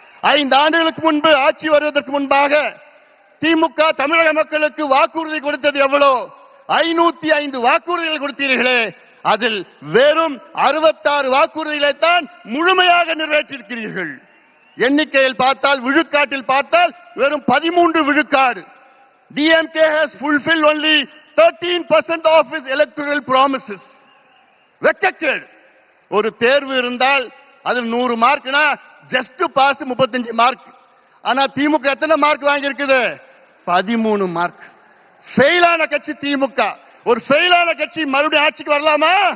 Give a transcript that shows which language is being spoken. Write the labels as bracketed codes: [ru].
[ta] 5 ஆண்டுகளுக்கு முன்பு ஆட்சி வருவதற்கு முன்பாக திமுக தமிழக மக்களுக்கு வாக்குறுதி கொடுத்தது எவ்வளோ? 505 வாக்குறுதிகள் கொடுத்தீர்களே, அதில் வெறும் 66 வாக்குறுதிகளை தான் முழுமையாக நிறைவேற்றியிருக்கிறீர்கள். எண்ணிக்கையில் பார்த்தால், விழுக்காட்டில் பார்த்தால் வெறும் 13 விழுக்காடு. [en] DMK has fulfilled only 13% of his electoral promises. Rejected. [ta] ஒரு தேர்வு இருந்தால் அதில் 100 மார்க்னா ஜஸ்ட் பாஸ் 35 மார்க். ஆனா திமுக எத்தனை மார்க் வாங்கி இருக்குது? 13 மார்க். ஃபெயிலான கட்சி திமுக. ஒரு ஃபெயிலான கட்சி மறுபடியும் ஆட்சிக்கு வரலாமா?